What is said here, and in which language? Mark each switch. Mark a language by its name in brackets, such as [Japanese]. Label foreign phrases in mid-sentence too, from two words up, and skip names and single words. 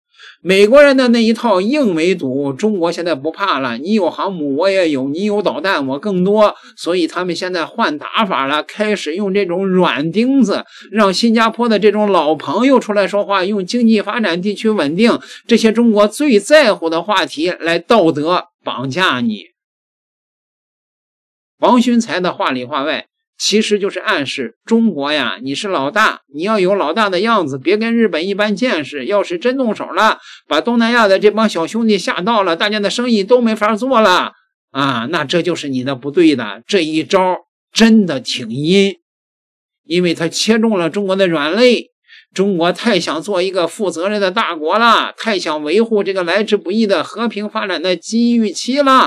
[Chinese] 美國人的那一套硬围堵，中國現在不怕了，你有航母我也有，你有導彈我更多，所以他們現在換打法了，開始用這種軟釘子，讓新加坡的這種老朋友出來說話，用經濟發展、地區穩定這些中國最在乎的話題來道德綁架你。王循財的話裡話外，其實就是暗示中國呀，你是老大，你要有老大的樣子，別跟日本一般見識。要是真動手了，把東南亞的這幫小兄弟嚇到了，大家的生意都沒法做了啊，那這就是你的不對的。這一招真的挺陰，因為他切中了中國的軟肋。中國太想做一個負責任的大國了，太想維護這個來之不易的和平發展的機遇期了。